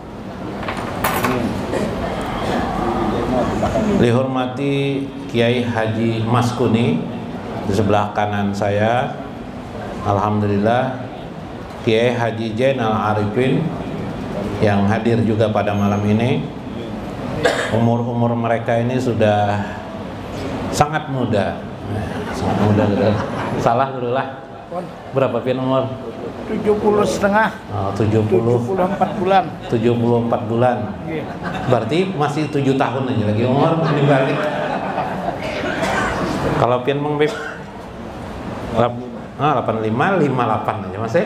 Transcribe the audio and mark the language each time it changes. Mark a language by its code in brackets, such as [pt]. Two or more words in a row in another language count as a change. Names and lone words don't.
[id] Dihormati Kiai Haji Maskuni di sebelah kanan saya. Alhamdulillah Kiai Haji Zainal Arifin yang hadir juga pada malam ini. Umur mereka ini sudah sangat muda. Sangat muda gitu. [bjn] Salah dulu lah. Berapa pian umur? 70,5. [id] Oh, 74 bulan. 74 bulan. Berarti masih 7 tahun aja lagi umur ini balik. Kalau pian Mang Beb 85, 58 aja masih.